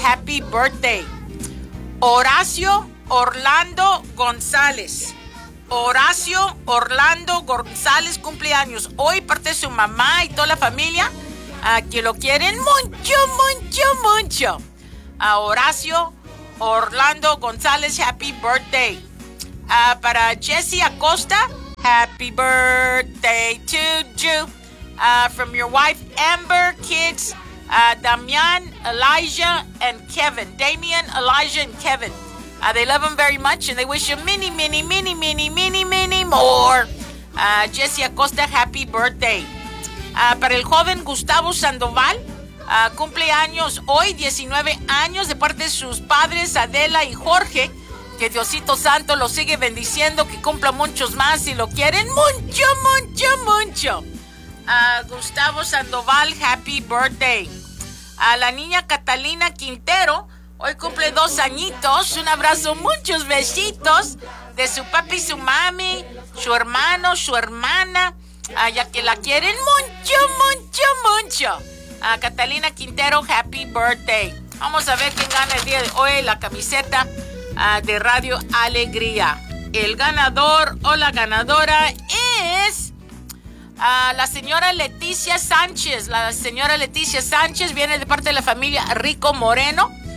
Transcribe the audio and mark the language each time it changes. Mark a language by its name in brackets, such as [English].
[English] Happy birthday. Horacio Orlando González. [Spanish] Horacio Orlando González cumple años hoy, parte de su mamá y toda la familia, que lo quieren mucho, mucho, mucho. A Horacio Orlando González, [English] happy birthday. [Spanish] Para [English] Jesse Acosta, happy birthday to you. From your wife, Amber, kids, Damian, Elijah, and Kevin. Damian, Elijah, and Kevin. They love him very much, and they wish him many, many, many, many, many, many more. Jesse Acosta, happy birthday. [Spanish] Para el joven Gustavo Sandoval, cumple años hoy, 19 años, de parte de sus padres Adela y Jorge. Que Diosito Santo lo sigue bendiciendo, que cumpla muchos más y lo quieren mucho, mucho, mucho. [English] Gustavo Sandoval, happy birthday. [Spanish] A la niña Catalina Quintero, hoy cumple 2 añitos. Un abrazo, muchos besitos de su papi y su mami, su hermano, su hermana. Ya que la quieren mucho, mucho, mucho. [English] Catalina Quintero, happy birthday. [Spanish] Vamos a ver quién gana el día de hoy la camiseta de Radio Alegría. El ganador o la ganadora es la señora Leticia Sánchez. La señora Leticia Sánchez viene de parte de la familia Rico Moreno.